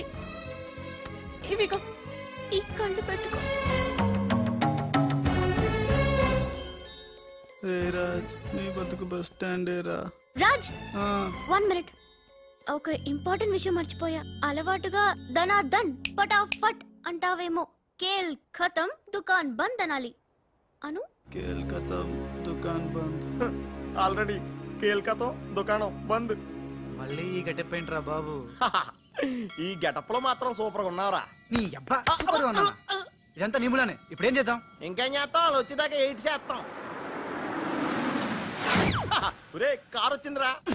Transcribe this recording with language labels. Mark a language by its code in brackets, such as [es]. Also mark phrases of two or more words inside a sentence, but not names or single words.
[te] ఇవిగో ఈ కళ్ళు పెట్టుకో. రాజ్, నీ బతుకు బస్ స్టాండ్ రా. రాజ్, 1 మినిట్. ఒక ఇంపార్టెంట్ విషయం మర్చిపోయా. అలవాటుగా [hi] धनाधन फटाफट [te] అంటావేమో. [hi] खेल खतम दुकान बंद [te] అనాలి. అను. [hi] खेल खतम दुकान बंद. [te] ఆల్రెడీ కేల్కతో దుకాణం బంద్. మళ్ళీ ఈ గెటప్ ఏంట్రా బాబు? ఈ గెటప్ లో మాత్రం సూపర్ గా ఉన్నావురా. నీ అబ్బా సూపర్ గా ఉన్నానా? ఇదంతా నిములానే. ఇప్పుడు ఏం చేద్దాం? ఇంకేం చేస్తాం? వాళ్ళు వచ్చేదాకా 8 చేస్తాం. ఒరే కార్ వచ్చిందిరా.